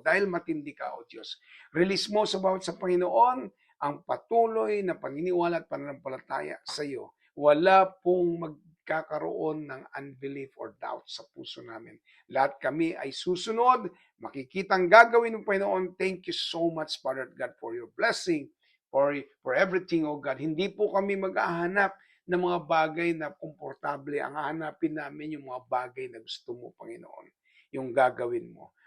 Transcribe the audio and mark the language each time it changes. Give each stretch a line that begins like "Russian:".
Filipino: Dahil matindi ka, O Diyos. Release mo sa bawat sa Panginoon ang patuloy na paniniwala at pananampalataya sa iyo. Wala pong magkakaroon ng unbelief or doubt sa puso namin. Lahat kami ay susunod, makikita ang gagawin ng Panginoon.
English: Thank you so much, Father God, for your blessing, for everything, O God.
Filipino: Hindi po kami maghahanap ng mga bagay na komportable. Ang hahanapin namin yung mga bagay na gusto mo, Panginoon, yung gagawin mo.